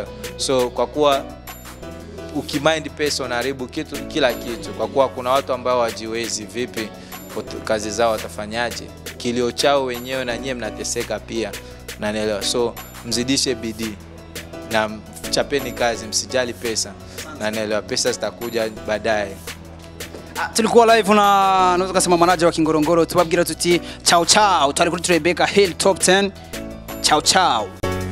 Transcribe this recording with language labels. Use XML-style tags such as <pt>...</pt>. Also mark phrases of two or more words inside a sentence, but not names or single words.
<sw>So kwa kuwa ukimind pesa unaharibu kila kitu, kwa kuwa kuna watu ambao wajiwezi, vipi kazi zao watafanyaje? Kilio chao wenyewe na nyie mnateseka pia, unanielewa. So mzidishe bidii na chapeni kazi, msijali pesa, unanielewa. Pesa zitakuja baadaye. Tulikuwa live na naweza kusema manager wa Kingorongoro,</sw> <rn>tubabwira tuti</rn> <it>ciao ciao,</it> <rn>tari kuri</rn> <sw>Rebecca Hill Top 10.</sw> <it>Ciao ciao.</it>